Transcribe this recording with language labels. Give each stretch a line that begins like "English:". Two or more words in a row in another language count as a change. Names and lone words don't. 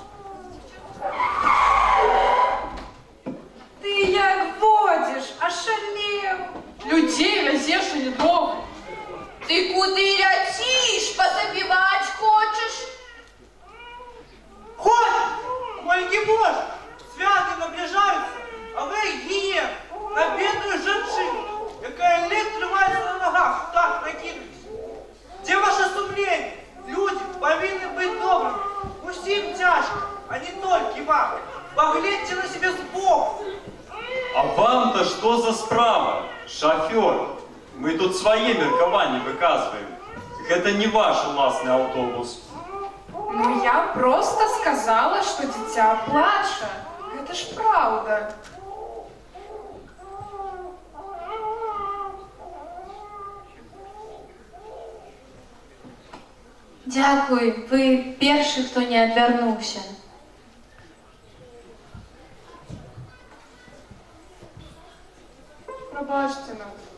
Belarusian: Ты як водзіш, ашалеў. Людзей вязеш і не трогай. Ты куды ляціш? Позабіваць хочаш? Ходь! Колькі можна?
Ukrainian: Святы наближаються, а ви гіє на бідну жінчину, яка ледь тримається на ногах, так накинутись. Де ваше сумління? Люди повинні бути добрими. Усім тяжко, а не тільки вам. Погляньте на себе сбоку.
Russian: А вам-то что за справа, шофер? Мы тут свои меркования выказываем. Это не ваш уласный автобус. Ну я просто сказала,
Belarusian: што дзіця плача. Гэта ж праўда. Дзякуй, вы першы, хто не адвярнуўся. Прабачце нас.